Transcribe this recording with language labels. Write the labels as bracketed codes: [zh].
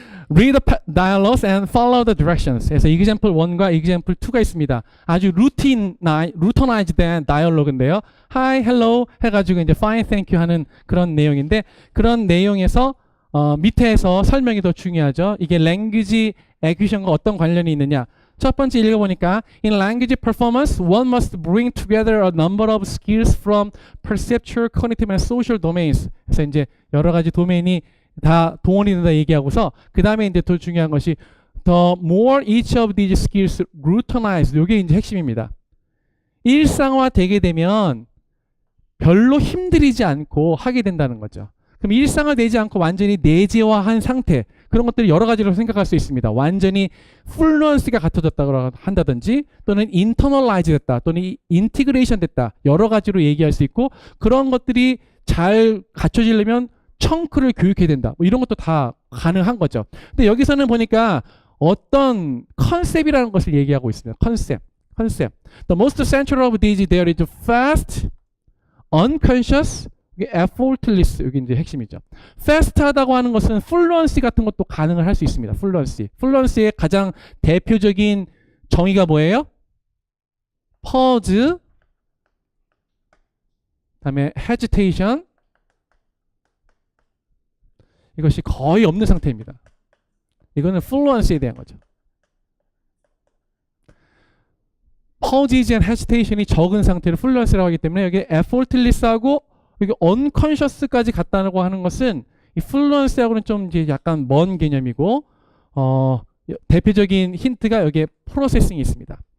[en] Read the dialogues and follow the directions. [ko] 그래서 example 1과 example 2가 있습니다. 아주 routinized 된 다이얼로그인데요. [en] Hi, hello [ko] 해가지고 이제 [en] fine, thank you [ko] 하는 그런 내용인데 그런 내용에서 밑에서 설명이 더 중요하죠. 이게 language acquisition과 어떤 관련이 있느냐. 첫 번째 읽어보니까 [en] In language performance, one must bring together a number of skills from perceptual, cognitive, and social domains. [ko] 그래서 이제 여러 가지 도메인이 다 동원이 된다 얘기하고서 그 다음에 이제 더 중요한 것이 [en] The more each of these skills routinized. [ko] 이게 이제 핵심입니다. 일상화 되게 되면 별로 힘들이지 않고 하게 된다는 거죠. 그럼 일상화되지 않고 완전히 내재화한 상태 그런 것들을 여러 가지로 생각할 수 있습니다. 완전히 플루언스가 갖춰졌다고 한다든지 또는 인터널라이즈 됐다 또는 인티그레이션 됐다 여러 가지로 얘기할 수 있고 그런 것들이 잘 갖춰지려면 청크를 교육해야 된다. 뭐 이런 것도 다 가능한 거죠. 근데 여기서는 보니까 어떤 컨셉이라는 것을 얘기하고 있습니다. 컨셉. [en] The most central of these there is fast, unconscious, effortless. [ko] 여기 이제 핵심이죠. fast하다고 하는 것은 fluency 같은 것도 가능을 할 수 있습니다. fluency의 가장 대표적인 정의가 뭐예요? [en] pause, [ko] 그다음에 [en] hesitation. [ko] 이것이 거의 없는 상태입니다. 이거는 fluency에 대한 거죠. [en] pauses and hesitation [ko] 이 적은 상태를 fluency라고 하기 때문에 여기 effortless하고 여기 unconscious까지 갔다고 하는 것은 이 fluency하고는 좀 이제 약간 먼 개념이고 대표적인 힌트가 여기에 processing이 있습니다.